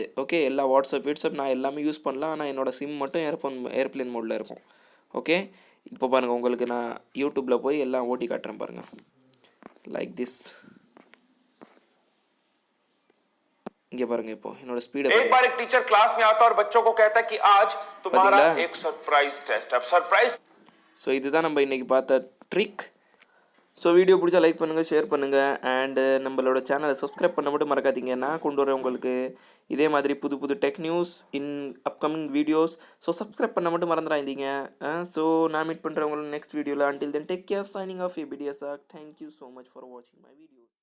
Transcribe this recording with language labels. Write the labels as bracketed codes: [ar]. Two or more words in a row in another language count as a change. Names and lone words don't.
[ta] ஓகே, எல்லா வாட்ஸ்அப் நான் எல்லாமே யூஸ் பண்ணலாம். ஆனால் என்னோடய சிம் மட்டும் [en] airplane mode-il [ta] இருக்கும். ஓகே, இப்போ பாருங்கள், உங்களுக்கு நான் யூடியூப்பில் போய் எல்லாம் ஓட்டி காட்டுறேன் பாருங்கள். [en] like this. [ta] இங்கே பாருங்க, இப்போ என்னோட ஸ்பீड [hi] एक बार एक टीचर क्लास में आता और बच्चों को कहता कि आज तुम्हारा एक [en] surprise test. [hi] अब सरप्राइज. [ta] ஸோ இதுதான் நம்ம இன்னைக்கு பார்த்த ட்ரிக். [en] so video [ta] பிடிச்சா லைக் பண்ணுங்கள், ஷேர் பண்ணுங்கள், அண்டு நம்மளோட சேனலை சப்ஸ்கிரைப் பண்ண மட்டும் மறக்காதீங்க. நான் கொண்டு வரேன் உங்களுக்கு இதே மாதிரி புது புது [en] tech news in upcoming videos. [ta] ஸோ சப்ஸ்கிரைப் பண்ண மட்டும் மறந்துடாதீங்க. ஸோ நான் மீட் பண்ணுறேன் உங்களுக்கு [en] next video-vil. until then take care, signing off ABDSR. thank you so much for watching my video.